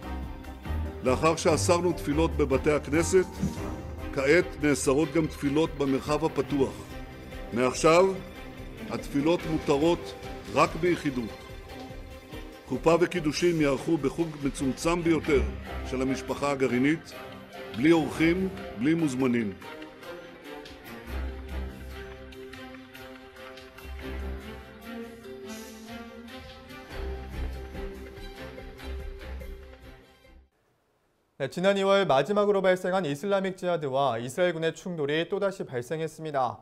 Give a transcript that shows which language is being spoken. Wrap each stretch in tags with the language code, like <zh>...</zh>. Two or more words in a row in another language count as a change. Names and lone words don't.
<he>לאחר שאסרנו תפילות בבתי הכנסת, כעת נאסרות גם תפילות במרחב הפתוח. מעכשיו, התפילות מותרות רק ביחידות. חופה וקידושים יערכו בחוג מצומצם ביותר של המשפחה הגרעינית, בלי אורחים, בלי מוזמנים.</he> <ko>네, 지난 2월 마지막으로 발생한 이슬라믹 지하드와 이스라엘군의 충돌이 또다시 발생했습니다.</ko>